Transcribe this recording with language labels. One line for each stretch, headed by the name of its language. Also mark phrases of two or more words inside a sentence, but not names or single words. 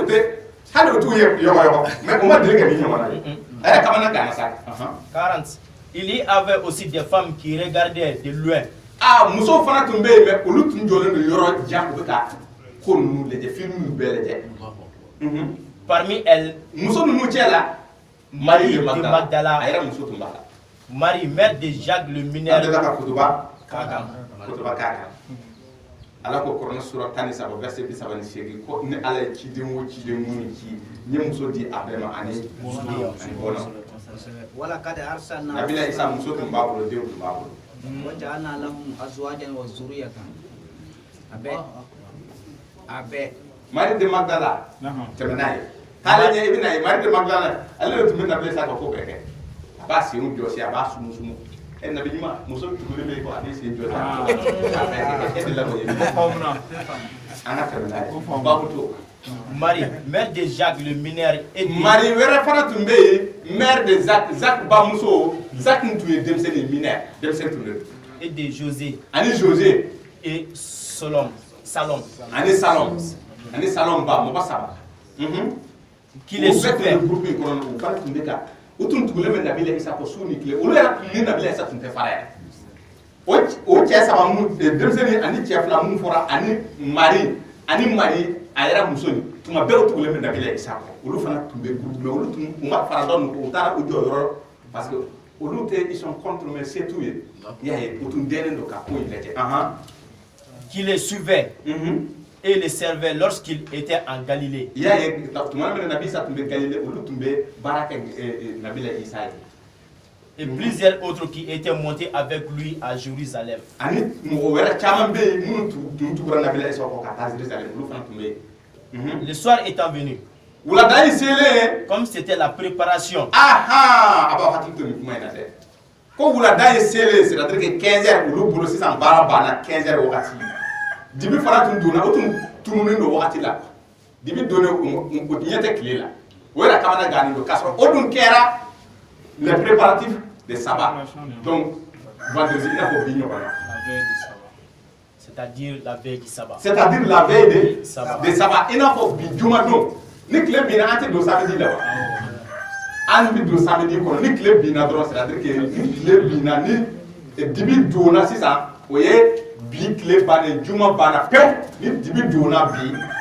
Bambara: hali o t'u ye yɔgɔ mais o ma deli ka ni ɲɔgɔn na ye. A yɛrɛ kamana gana sa. 40.
French: Il y avait aussi des femmes qui regardaient de loin.
Bambara: Ah, muso fana tun be yen mais olu tun jɔlen don yɔrɔ jan u bɛ ka ko ninnu lajɛ film ninnu bɛɛ lajɛ.
French: Parmi elles,
Bambara: muso ninnu cɛ la Marie de Magdala a yɛrɛ muso tun b'a la.
French: Marie, mère de Jacques le
Bambara: An
French: mineur.
Bambara: delila ka kutuba k'a kan Ala ko Kuranɛ sura 13 verset 38 ko ni Ala ye ciden o ciden minnu ci n ye muso di a bɛɛ ma ani bɔnɔ.
Arabic: ولقد أرسلنا
Bambara: Nabila Isa muso tun b'a bolo denw tun b'a bolo.
Arabic: وجعلنا لهم أزواجا وذرية أبي
Bambara: Marie de Magdala tɛmɛ n'a ye taalen ɲɛ i bɛ n'a ye Marie de Magdala ale de tun bɛ Nabila Isa ka ko bɛɛ kɛ a b'a senw jɔsi a b'a sumu Nabi ɲuman muso tugulen bɛ yen quoi a bɛ sen jɔsi a bɛɛ kɛ e de la o ye an ka tɛmɛ n'a ye babu to.
French: Marie, mère de Jacques le mineur. Et
Bambara: Marie wɛrɛ fana tun bɛ yen
French: mère de Jacques
Bambara: bamuso Jacques tun ye denmisɛnnin mineur denmisɛnnin tun de.
French: Et de José.
Bambara: Ani José.
French: Et Salom.
Bambara: Ani Salom ba mɔgɔ saba.
French: Qui les suivait.
Bambara: Groupe in kɔnɔ u fana tun bɛ ka u tun tugulen bɛ Nabila Isa kɔ su ni tile olu yɛrɛ tun ni Nabila Isa tun tɛ fara yɛrɛ. O cɛ saba minnu denmisɛnnin ani cɛ fila minnu fɔra ani Marie a yɛrɛ muso ni tuma bɛɛ u tugulen bɛ Nabila Isa kɔ olu fana tun bɛ groupe mais olu tun u ma fara dɔn u taara u jɔ yɔrɔ
French: parce que
Bambara: olu tɛ
French: ils sont contre mais c'est tout
Bambara: ye i y'a ye u tun dɛnnen don ka ko in lajɛ.
French: Qui les suivait et les servait lorsqu'il était en Galilée.
Bambara: I y'a ye tuma min na Nabi Isa tun bɛ Galilée olu tun bɛ baara kɛ Nabila Isa ye.
French: Et plusieurs autres qui étaient montés avec lui à Jérusalem.
Bambara: Ani mɔgɔ wɛrɛ caman bɛ yen minnu tun tugura Nabila Isa kɔ ka taa Jérusalem olu fana tun bɛ yen.
French: Le soir étant venu,
Bambara: wulada in selen
French: comme c'était la préparation,
Bambara: a b'aw hakili to nin kuma in na dɛ ko wulada in selen
French: c'est-à-dire que 15 heures
Bambara: olu bolo sisan baara banna 15 heures wagati dibi fana tun donna o tun tununen don wagati la dibi donnen o ɲɛ tɛ tile la o yɛrɛ kamana gannen don k'a sɔrɔ o dun kɛra
French: les préparatifs de sabbat donc vendredi
Bambara: i n'a fɔ bi ɲɔgɔn na.
French: c'est-à-dire la veille du sabbat. C'est-à-dire la veille de sabbat.
Bambara: I n'a fɔ bi juma don ni tile binna an tɛ don samedi la wa an bɛ don samedi kɔnɔ ni tile binna dɔrɔn
French: c'est-à-dire que
Bambara: ni tile binna ni dibi donna sisan o ye bi tile bannen juma banna pewu ni dibi donna bi